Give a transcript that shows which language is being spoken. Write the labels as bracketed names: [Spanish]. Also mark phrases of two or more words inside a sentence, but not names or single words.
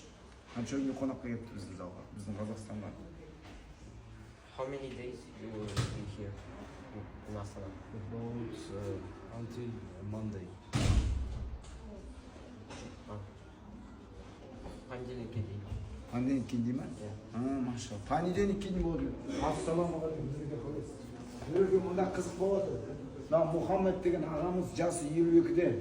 [Kazakh] Қанша күнге қонаққа келіпті біздің залға, біздің Қазақстанға? [English] How many days you will be here in Astana? About until Monday. [Kazakh] Понедельникке дейін. Понедельникке дейін ме? Машалла. Понедельникке дейін болды. Ассалаумағалейкум, жерге қойыңыз. Жерге мұнда қызық болады. Мына Мұхаммед деген ағамыз жасы 52-де.